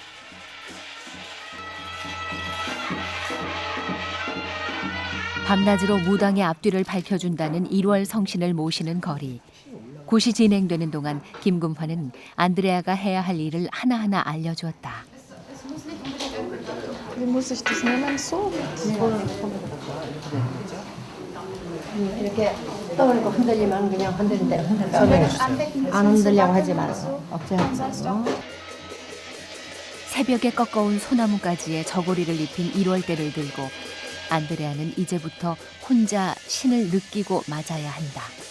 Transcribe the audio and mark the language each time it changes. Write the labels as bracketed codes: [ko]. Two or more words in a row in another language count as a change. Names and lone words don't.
[ko] 밤낮으로 무당의 앞뒤를 밝혀준다는 1월 성신을 모시는 거리. 굿이 진행되는 동안 김금환은 안드레아가 해야 할 일을 하나하나 알려주었다. [de] Wie muss ich das nehmen? So? [ko] 이렇게 떠올리고 흔들리면 그냥 흔들린 대로 흔들려. 안 흔들려고 하지 말고 억제하지 말고. 새벽에 꺾어온 소나무가지에 저고리를 입힌 1월대를 들고 안드레아는 이제부터 혼자 신을 느끼고 맞아야 한다.